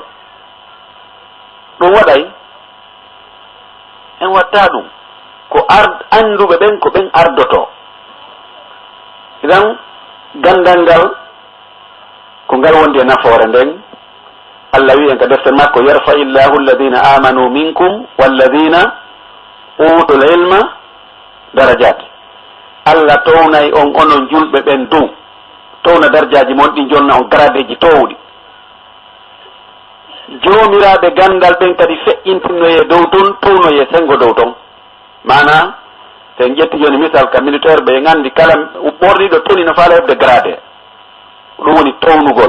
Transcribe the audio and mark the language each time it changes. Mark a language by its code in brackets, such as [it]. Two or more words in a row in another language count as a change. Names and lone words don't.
[ff] ɗum waɗay en watta ɗum ko anduɓe ɓen ko ɓen ardoto. idan gandal ngal ko ngal wondi e nafoore nden. Allah wi en ka deftere makko [ar] يرفع الله الذين آمنوا منكم والذين أوتوا العلم درجات. [ff] Allah townay on onon julɓe ɓen dow towna darjaji mon ɗi jonna on gradeji towɗi. Jomiraɓe gandal ɓen kadi feƴƴintinoye dow ton townoye sengo dow ton. Mana sen ƴetti joni misal ka militaire ɓe gandi kala ɓorniɗo toni no faala heɓde grade, ɗum woni townugol.